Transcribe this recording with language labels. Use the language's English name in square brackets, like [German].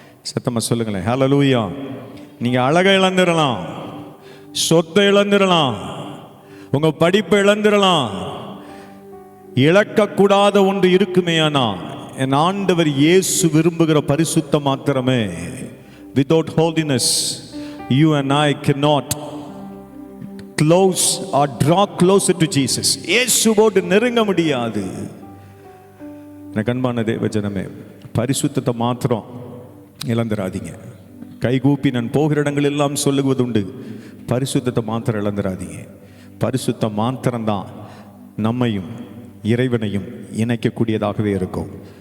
[Tamil] சத்தமாக சொல்லுங்களேன், ஹல்லேலூயா. நீங்கள் அழகை இழந்துடலாம், சொத்தை இழந்துடலாம், உங்கள் படிப்பை இழந்துடலாம். இழக்கக்கூடாத ஒன்று இருக்குமேயானா என் ஆண்டவர் இயேசு விரும்புகிற பரிசுத்தம் மாத்திரமே. [English] Without holiness you and I cannot close or draw closer to Jesus. [Tamil] இயேசுவோடு நெருங்க முடியாது. எனக்கு அன்பான தேவஜனமே, பரிசுத்தத்தை மாத்திரம் இழந்துராதீங்க. கைகூப்பி நான் போகிற இடங்கள் எல்லாம் சொல்லுவதுண்டு, பரிசுத்தத்தை மாத்திரம் இழந்துராதீங்க. பரிசுத்தம் மாத்திரம்தான் நம்மையும் இறைவனையும் இணைக்கக்கூடியதாகவே இருக்கும்.